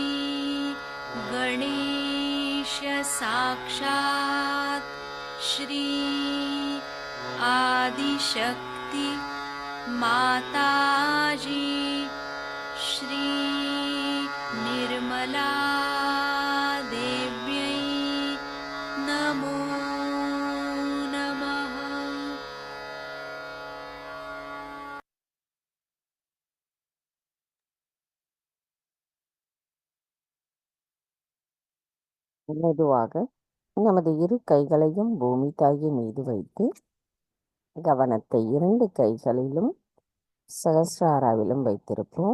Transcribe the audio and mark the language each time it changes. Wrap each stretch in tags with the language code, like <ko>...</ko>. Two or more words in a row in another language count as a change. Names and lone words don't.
<sa>गणेश साक्षात् श्री आदिशक्ति माताजी श्री निर्मला देव्यै नमो नमः।</sa> <ta>மெதுவாக நமது இரு கைகளையும் பூமி தாயி மீது வைத்து கவனத்தை 2 கைகளிலும் சகஸ்ராராவிலும் வைத்திருப்போம்.</ta>